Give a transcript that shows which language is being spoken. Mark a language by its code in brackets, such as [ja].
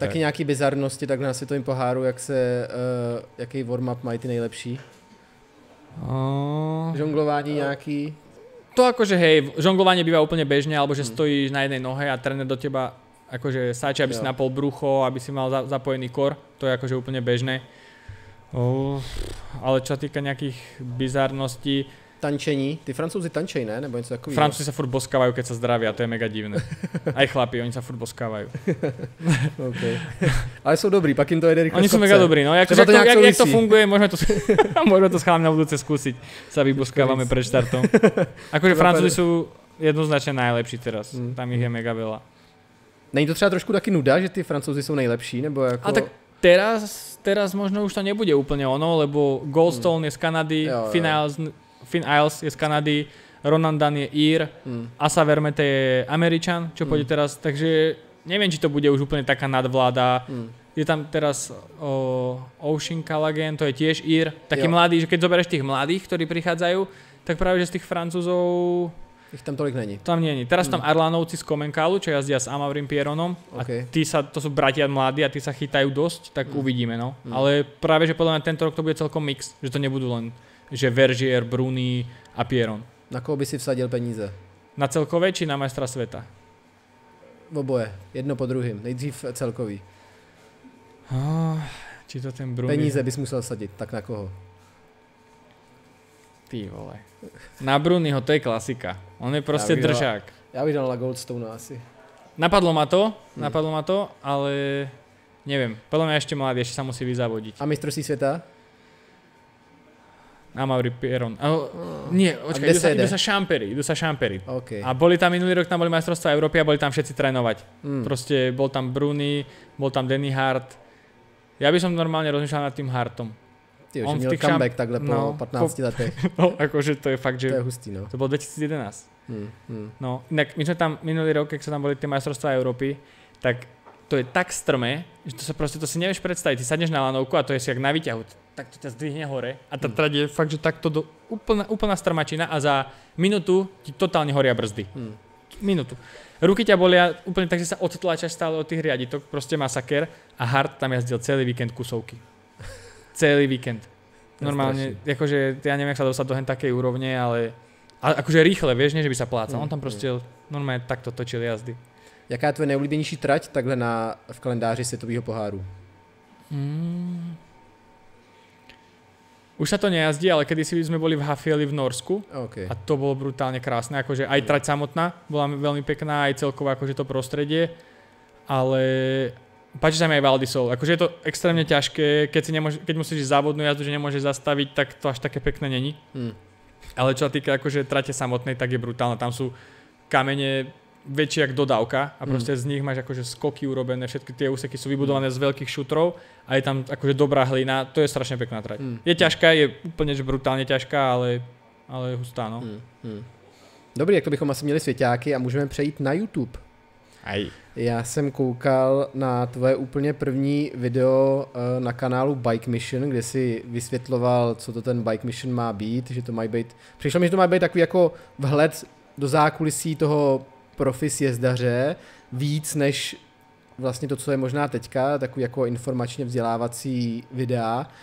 [cs] taky nějaký bizarnosti tak na světovém poháru, jaký warm-up mají ty nejlepší? Žonglování nejaký? [sk] To akože hej, žonglovanie býva úplne bežne, alebo že stojíš na jednej nohe a tréner do teba akože sáče, aby si napol brucho, aby si mal zapojený kor, to je akože úplne bežné. Ale čo sa týka nejakých bizarností... [cs] Tančení, ty Francouzi tančej, ne? Nebo něco takového? [sk] Francúzi sa furt boskávajú, keď sa zdravia, to je mega divné. Aj chlapi, oni sa furt boskávajú. [en] Okay. [sk] Ale sú dobrí, pak im to jede rýchlo. Oni sú mega dobrí, no jak to funguje, môžeme to s chalami na budúce skúsiť, sa vyboskávame pred štartom. Akože Francúzi sú jednoznačne najlepší teraz, tam ich je mega veľa. [cs] Není to třeba trošku taky nuda, že ty Francouzi jsou nejlepší, nebo jako... [sk] A tak teraz možno už to nebude úplne ono, lebo Goldstone je z Kanady, Finn Isles je z Kanady, Ronan Dunn je Ír, Asa Vermette je Američan, čo pôjde teraz, takže neviem, či to bude už úplne taká nadvláda. Je tam teraz Ocean Callaghan, to je tiež Ír, taký mladý, že keď zoberieš tých mladých, ktorí prichádzajú, tak práve že z tých Francúzov... [cs] Ich tam tolik není. Tam není. [sk] Teraz tam Arlanovci z Komenkálu, čo jazdia s Amaurim Pierronom. Okay. A to sú bratia mladí a tí sa chytajú dosť, tak uvidíme, no. Ale práve, že podľa mňa tento rok to bude celkom mix, že to nebudú len, že Vergier, Bruni a Pierron. [cs] Na koho by si vsadil peníze? [sk] Na celkové či na majstra sveta? [cs] Oboje, jedno po druhým. Nejdřív celkový. [sk] Či to ten Bruni... [cs] Peníze bys musel vsadit, tak na koho? [sk] Ty vole. Na Bruniho, to je klasika. On je proste držák. [cs] Ja bych dal na Goldstone asi. [sk] Napadlo ma to, ale neviem. Podľa mňa ešte mladý, ešte sa musí vyzavodiť. [cs] A mistrovství sveta? [sk] Amaury Pieron. Nie, kde sa ide? idú sa šampery. [en] Okay. [sk] A boli tam minulý rok, tam boli majstrovstvá Európy a boli tam všetci trénovať. Proste bol tam Bruni, bol tam Danny Hart. Ja by som normálne rozmýšľal nad tým Hartom. [cs] Ty už měl comeback takhle po 15 letech. [sk] No, akože to je fakt, že... [cs] To je hustý, no. [sk] To bolo 2011. No, inak my sme tam minulý rok, keď sa tam boli tie majstrovstvá Európy, tak to je tak strmé, že to si nevieš predstaviť. Ty sadneš na lanovku a to je si jak na výťahu. Tak to ťa zdvihne hore a tá trať je fakt, že takto úplná strmačina a za minútu ti totálne horia brzdy. Minútu. Ruky ťa bolia úplne tak, že sa odtlačaš stále od tých riaditok, proste masaker a Hart tam jazdil celý víkend kusovky. Celý víkend. Normálne, akože ja neviem, jak sa dostať do hen takej úrovne, ale akože rýchle, vieš, nie že by sa plácal. On tam proste normálne takto točil jazdy. [cs] Jaká je tvoje nejoblíbenější trať takhle v kalendáři světového poháru? [sk] Už sa to nejazdí, ale kedysi sme boli v Hafjeli v Norsku a to bolo brutálne krásne, akože aj trať samotná bola veľmi pekná, aj celkovo akože to prostredie, ale páči sa mi aj Val di Sol, akože je to extrémne ťažké, keď musíš ísť závodnú jazdu, že nemôžeš zastaviť, tak to až také pekné není. Ale čo sa týka akože trate samotnej, tak je brutálna, tam sú kamene väčšie jak dodávka a proste z nich máš akože skoky urobené, všetky tie úseky sú vybudované z veľkých šutrov a je tam akože dobrá hlina, to je strašne pekná trať. Je ťažká, je úplne že brutálne ťažká, ale hustá, no. [cs] Dobrý, jak to bychom asi měli svěťáky a můžeme přejít na YouTube. Já jsem koukal na tvoje úplně první video na kanálu Bike Mission, kde si vysvětloval, co to ten Bike Mission má být, že to má být, přišlo mi, že to má být takový jako vhled do zákulisí toho profi sjezdaře, víc než vlastně to, co je možná teďka, takový jako informačně vzdělávací videa.